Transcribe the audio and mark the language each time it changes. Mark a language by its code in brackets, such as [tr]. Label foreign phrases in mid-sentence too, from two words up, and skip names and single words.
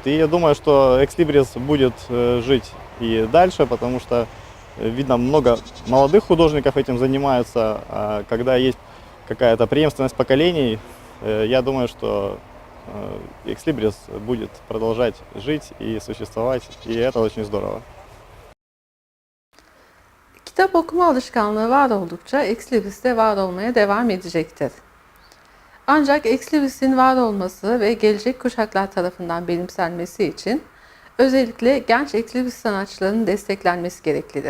[ru] И я думаю, что Экслибрис будет жить и дальше, потому что видно, много молодых художников этим занимаются. А когда есть какая-то преемственность поколений, я думаю, что Экслибрис будет продолжать жить и существовать, и это очень здорово. [tr] Kitap okuma alışkanlığı var oldukça Ekslibris de var olmaya devam edecektir. Ancak Ekslibris'in var olması ve gelecek kuşaklar tarafından benimsenmesi için özellikle genç Ekslibris sanatçılarının desteklenmesi gereklidir.